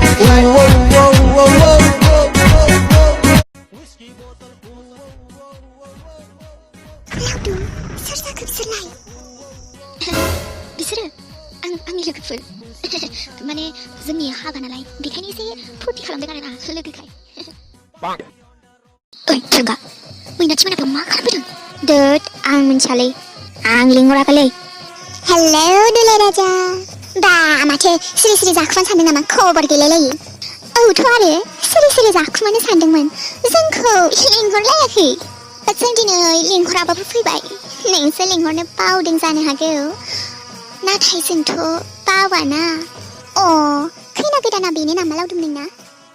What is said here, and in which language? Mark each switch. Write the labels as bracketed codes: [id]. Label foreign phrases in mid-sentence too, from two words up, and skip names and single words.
[en] Whoa, whoa, whoa, whoa, whoa, whoa. Whiskey bottle. [brx] लावदुम सोर जाखो बिसोरलाय बिसोरो आंनि लोगोफोर माने जोंनि हाबा नालाय बेखायनो एसे फुर्ति खालामदों आरोना लोगोखाय ओइ थुलुंगा मैनाथि मोनाखौ मा खालामफैदों दोद आं मिन्थियालै आं लिंहराखैलै हेलौ दुलाय राजा बा माथो सिरि सिरि जाखुमानो सानदों नामा खबर गैलायलायो औथ' आरो सिरि सिरि जाखुमानो सानदोंमोन जोंखौ लिंहरलायाखै जों दिनै लिंहराबाबो फैबाय नोंसो लिंहरनो बावदों जानो हागौ नाथाय जोंथ' बावाना खैना गोदाना बेनो नामा लावदुम नोंना